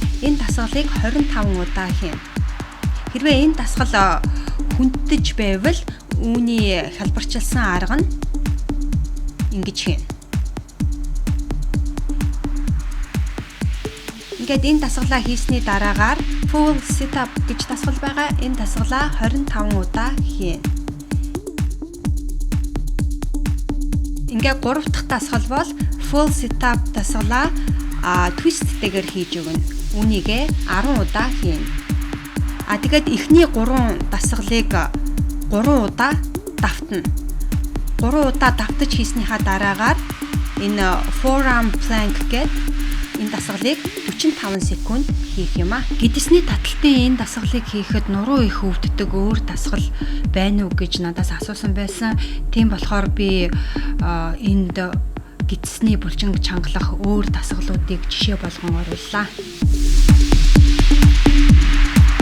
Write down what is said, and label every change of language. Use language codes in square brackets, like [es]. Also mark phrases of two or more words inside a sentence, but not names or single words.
[mn] Энэ дасгалыг 25 удаа хийнэ. Хэрвээ энэ дасгал хүндэж байвал үүний хэлбэрчилсэн арга нь ингэж хийнэ. Ингээд энэ дасгалаа хийсний дараагаар [en] full sit up [mn] гэж дасгал байгаа. Энэ дасгалаа 25 удаа хийнэ. Ингээд 3 дахь дасгал бол [en] full sit up [mn] дасгалаа twist-тэйгээр хийж өгнө. Үүнийгээ 10 удаа хийнэ. Тэгээд эхний 3 дасгалыг 3 удаа давтна. 3 удаа давтаж хийснийхаа дараагаар энэ [en] forearm plank [mn] гэдэг энэ дасгалыг 45 секунд хийх юм а. Гидсний таталтын энэ дасгалыг хийхэд нуруу их өвддөг өөр дасгал байна уу гэж надаас асуусан байсан. Тийм болохоор би энд гидсний булчин чангалах өөр дасгалуудыг жишээ болгон орууллаа.